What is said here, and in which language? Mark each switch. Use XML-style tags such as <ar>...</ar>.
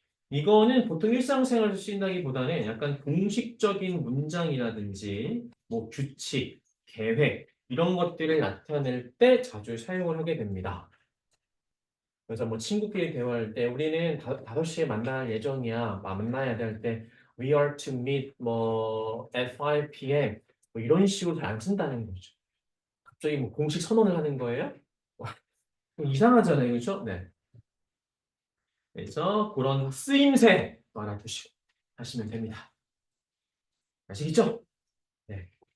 <ko>이거는 보통 일상생활에서 쓰인다기보다는 약간 공식적인 문장이라든지 뭐 규칙, 계획 이런 것들을 나타낼 때 자주 사용을 하게 됩니다. 그래서 뭐 친구끼리 대화할 때 우리는 5시에 만날 예정이야. 만나야 될 때</ko> <en>we are to meet 뭐 at 5 p.m.</en> <ko>뭐 이런 식으로 잘 안 쓴다는 거죠. 갑자기 뭐 공식 선언을 하는 거예요? 좀 이상하잖아요. 그렇죠? 네. 그래서 그런 쓰임새 알아두시고 하시면 됩니다. 아시겠죠? 네.</ko>